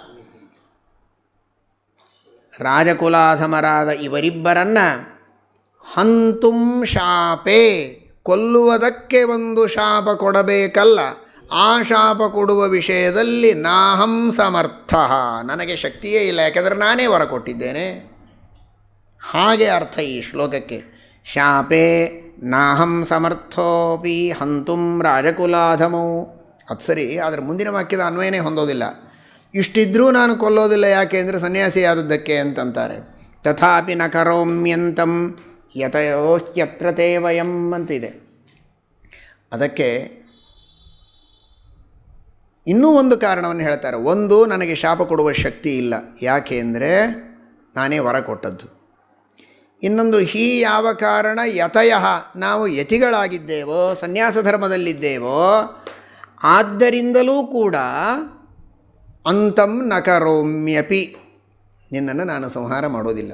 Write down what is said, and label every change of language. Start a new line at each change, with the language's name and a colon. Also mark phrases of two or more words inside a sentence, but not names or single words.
Kannada: ರಾಜಕುಲಾಧಮರಾದ ಇವರಿಬ್ಬರನ್ನು
Sanskrit: ಹಂತುಂ ಶಾಪೇ,
Kannada: ಕೊಲ್ಲುವುದಕ್ಕೆ ಒಂದು ಶಾಪ ಕೊಡಬೇಕಲ್ಲ, ಆ ಶಾಪ ಕೊಡುವ ವಿಷಯದಲ್ಲಿ
Sanskrit: ನಾಹಂ ಸಮರ್ಥ,
Kannada: ನನಗೆ ಶಕ್ತಿಯೇ ಇಲ್ಲ, ಯಾಕೆಂದರೆ ನಾನೇ ವರ ಕೊಟ್ಟಿದ್ದೇನೆ. ಹಾಗೆ ಅರ್ಥ ಈ ಶ್ಲೋಕಕ್ಕೆ.
Sanskrit: ಶಾಪೇ ನಾಹಂ ಸಮರ್ಥೋಪಿ ಹಂತುಂ ರಾಜಕುಲಾಧಮೌ.
Kannada: ಅದು ಸರಿ, ಆದರೆ ಮುಂದಿನ ವಾಕ್ಯದ ಅನ್ವಯನೇ ಹೊಂದೋದಿಲ್ಲ. ಇಷ್ಟಿದ್ರೂ ನಾನು ಕೊಲ್ಲೋದಿಲ್ಲ, ಯಾಕೆ ಅಂದರೆ ಸನ್ಯಾಸಿಯಾದದ್ದಕ್ಕೆ ಅಂತಂತಾರೆ.
Sanskrit: ತಥಾಪಿ ನ ಕರೋಮ್ಯಂತಂ ಯತಯೋಹ್ಯತ್ರ ತೇ ವಯಂ ಅಂತಿದೆ.
Kannada: ಅದಕ್ಕೆ ಇನ್ನೂ ಒಂದು ಕಾರಣವನ್ನು ಹೇಳ್ತಾರೆ. ಒಂದು, ನನಗೆ ಶಾಪ ಕೊಡುವ ಶಕ್ತಿ ಇಲ್ಲ, ಯಾಕೆ ಅಂದರೆ ನಾನೇ ವರ ಕೊಟ್ಟದ್ದು. ಇನ್ನೊಂದು ಹೀ ಯಾವ ಕಾರಣ ಯತಯ ನಾವು ಯತಿಗಳಾಗಿದ್ದೇವೋ ಸನ್ಯಾಸ ಧರ್ಮದಲ್ಲಿದ್ದೇವೋ ಆದ್ದರಿಂದಲೂ ಕೂಡ
Sanskrit: ಅಂತಂ ನ ಕರೋಮ್ಯಪಿ
Kannada: ನಿನ್ನನ್ನು ನಾನು ಸಂಹಾರ ಮಾಡೋದಿಲ್ಲ.